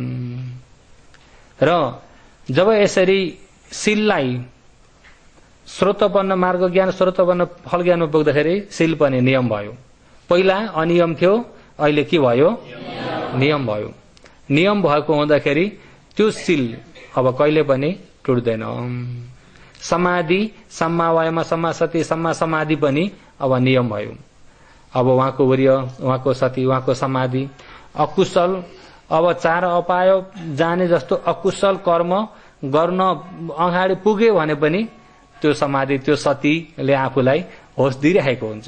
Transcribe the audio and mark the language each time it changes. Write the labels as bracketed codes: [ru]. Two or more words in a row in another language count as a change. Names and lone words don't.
[ne] र जब यसरी शीललाई श्रोतपन्न मार्ग ज्ञान श्रोतपन्न फल ज्ञानमा पुग्दाखेरि शील पनि नियम भयो। पहिला अनियम थियो, अहिले के भयो? नियम भयो। नियम भएको हुँदाखेरि त्यो शील अब कहिले पनि टुट्दैन। समाधि [pi] सम्मा वायाम सम्मा सति सम्मा समाधि [ne] पनि अब नियम भयो। अब उहाँको वीर्य उहाँको सति उहाँको समाधि अकुशल अब चार अपाय जाने जस्तो अकुशल कर्म गर्न अगाडि पुग्यो भने पनि त्यो समाधि त्यो सतीले आफूलाई होस दिइरहेको हुन्छ।